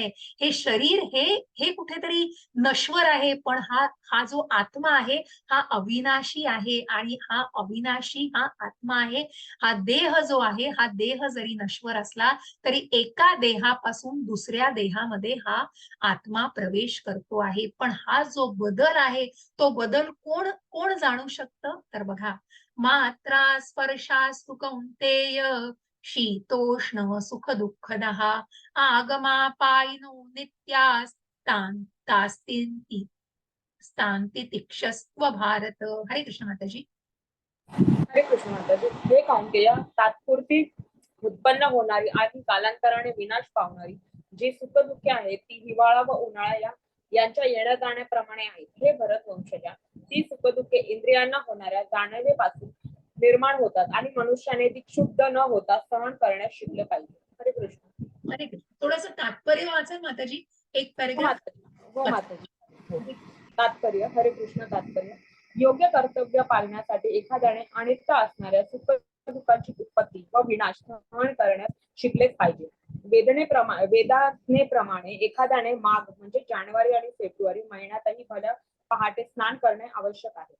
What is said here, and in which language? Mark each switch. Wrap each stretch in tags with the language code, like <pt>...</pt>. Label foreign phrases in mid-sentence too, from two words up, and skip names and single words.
<mr>हे शरीर हे कुठेतरी नश्वर आहे, पण हा जो आत्मा आहे हा अविनाशी आहे, आणि हा अविनाशी हा आत्मा आहे. हा देह जो आहे, हा देह जरी नश्वर असला तरी एका देहापासून दुसऱ्या देहामध्ये हा आत्मा प्रवेश करतो आहे. पण हा जो बदल आहे तो बदल कोण कोण जाणू शकतं? तर बघा,</mr> <sa>मात्रा स्पर्शास्तु कौंतेय शीतोष्ण सुख दुःखदः आगमापायिनो नित्यास्तास्तिन्ति स्थांती तिक्षस्व भारत.</sa> <mr>हरे कृष्ण माताजी. हरे कृष्ण माताजी. हे कौंतेय, तात्पुरती उत्पन्न होणारी आणि कालांतराने विनाश पावणारी जी सुखदुःखे आहेत ती हिवाळा व उन्हाळा यांच्या येण्या जाण्याप्रमाणे आहेत. हे भरत वंशजा, ती सुखदुःखे इंद्रियांना होणाऱ्या जाणीवेपासून निर्माण होतात आणि मनुष्याने ती क्षुब्ध न होता सहन करण्यास शिकले पाहिजे. हरे कृष्ण. हरे कृष्ण. थोडस तात्पर्य वाचा माताजी, एक हो पॅरेग्राफ. माताजी. हो माताजी. हो. तात्पर्य. हरे कृष्ण. तात्पर्य. योग्य कर्तव्य पालण्यासाठी एखाद्याने अनित्य असणाऱ्या सुख दुःखाची उत्पत्ती व विनाश सहन करण्यास शिकलेच पाहिजे. वेदनेप्रमाणे एखाद्याने माघ म्हणजे जानेवारी आणि फेब्रुवारी महिन्यातही भल्या पहाटे स्नान करणे आवश्यक आहे.</mr>